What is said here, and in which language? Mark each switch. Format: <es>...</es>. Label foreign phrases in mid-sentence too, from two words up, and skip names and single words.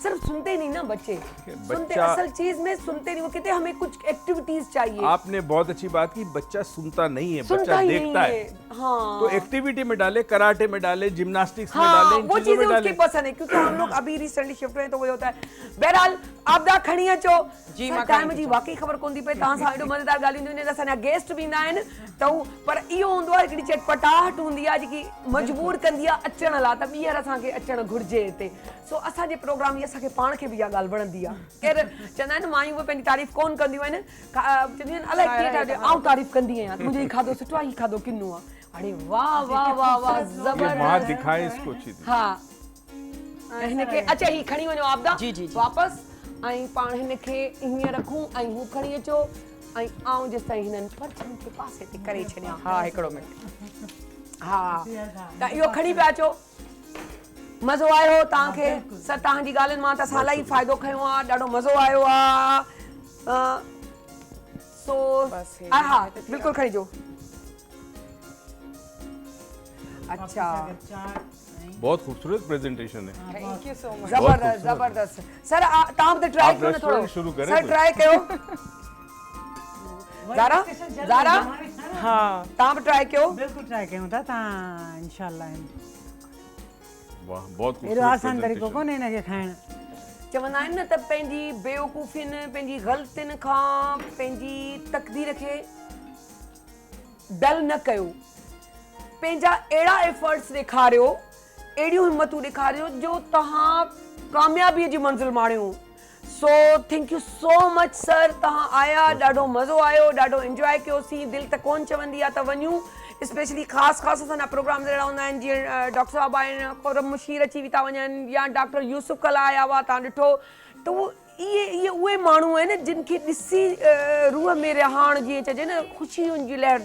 <ur>سر سنتے نہیں نا بچے، سنتے اصل چیز میں سنتے نہیں، وہ کہتے ہمیں کچھ ایکٹیویٹیز چاہیے. آپ نے بہت اچھی بات کی، بچہ سنتا نہیں ہے، بچہ دیکھتا ہے. हाँ। تو ایکٹیویٹی میں ڈالے، کراٹے میں ڈالے، جمناسٹکس میں ڈالے, وہ چیزیں اس کی پسند ہے، کیونکہ ہم لوگ ابھی ریسنٹلی شفٹ ہوئے تو وہ ہوتا ہے.</ur> <sd>बहरहाल आपदा खड़ी अचो जी, टाइम जी वाकई खबर कोन थी पे, तहां सां एडो मज़ेदार ॻाल्हियूं हूंदियूं आहिनि असांजा गेस्ट बि ईंदा आहिनि त हू पर इहो हूंदो आहे हिकिड़ी चटपटाहट हूंदी आहे जेकी मजबूर कंदी आहे अचण लाइ त ॿीहर असांखे अचणु घुरिजे हिते सो असांजे प्रोग्राम जी असांखे पाण खे बि इहा ॻाल्हि वणंदी आहे केरु चवंदा आहिनि मायूं उहे पंहिंजी तारीफ़ कोन कंदियूं आहिनि चवंदियूं आहिनि अलाए कीअं ठाहे आउं तारीफ़ कंदी आहियां मुंहिंजो हीउ खाधो सुठो आहे हीउ खाधो किनो आहे अरे वाह वाह वाह वाह</sd> <ur>ماں دکھائے اس کو اچھی طرح.</ur> <sd>हा हिनखे अच्छा ही खणी वञो आपदा जी, जी, जी। वापसि ऐं पाण हिनखे हीअं रखूं ऐं हू खणी अचो ऐं आउं जेसि ताईं हिननि पर्चनि खे पासे ते करे छॾियां हा हिकिड़ो मिंट हा त इहो खणी पिया अचो मज़ो आयो तव्हांखे सर तव्हांजी ॻाल्हियुनि मां त असां इलाही फ़ाइदो खयो आहे ॾाढो मज़ो आयो आहे सो हा बिल्कुलु खणी अचो अच्छा</sd> <ur>بہت خوبصورت پریزنٹیشن ہے.</ur> <en>thank you so much</en> <sd>जबरदस्त जबरदस्त सर तव्हां बि ट्राई कयो न थोरो</sd> <ur>شروع کریں</ur> <sd>सर ट्राई कयो ज़ारा ज़ारा हा तव्हां बि ट्राई कयो बिल्कुलु ट्राई कयूं था तव्हां इंशाल्लाह</sd> <ur>واہ بہت</ur> <sd>एॾो आसान तरीक़ो कोन्हे हिनखे खाइण चवंदा आहिनि न त पंहिंजी बेवकूफ़ियुनि पंहिंजी ग़लतियुनि खां पंहिंजी तक़दीर खे डल न कयो पंहिंजा अहिड़ा एफर्ट्स ॾेखारियो अहिड़ियूं हिमतूं ॾेखारियो जो तव्हां कामयाबीअ जी मंज़िल माणियो सो</sd> <en>thank you so much</en> <sd>सर तव्हां आया ॾाढो मज़ो आयो ॾाढो इंजॉय कयोसीं दिलि त कोन चवंदी आहे त वञूं स्पेशली ख़ासि असांजा प्रोग्राम अहिड़ा हूंदा आहिनि जीअं डॉक्टर साहब आहिनि खुरम मुशीर अची बि था वञनि या डॉक्टर यूसुफ कला आया हुआ तव्हां ॾिठो त इहे उहे माण्हू आहिनि जिन खे ॾिसी रूह में रिहाण जीअं चइजे न ख़ुशियुनि जी लहर</sd>